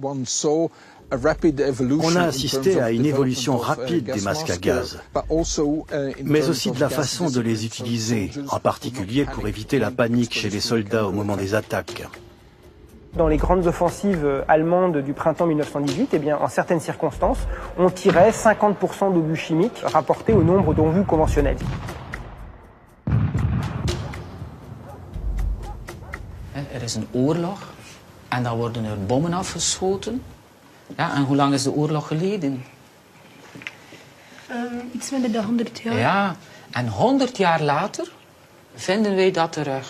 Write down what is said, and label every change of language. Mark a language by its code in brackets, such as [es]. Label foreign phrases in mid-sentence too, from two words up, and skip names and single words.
[fr] On a assisté à une évolution rapide des masques à gaz, mais aussi de la façon de les utiliser, en particulier pour éviter la panique chez les soldats au moment des attaques. Dans les grandes offensives allemandes du printemps 1918, eh bien, en certaines circonstances, on tirait 50% d'obus chimiques rapportés au nombre d'obus conventionnels. [nl] Er is een oorlog en dan worden er bommen afgeschoten. Ja, en hoe lang is de oorlog geleden? Iets met de 100 jaar. Ja, en 100 jaar later vinden wij dat terug.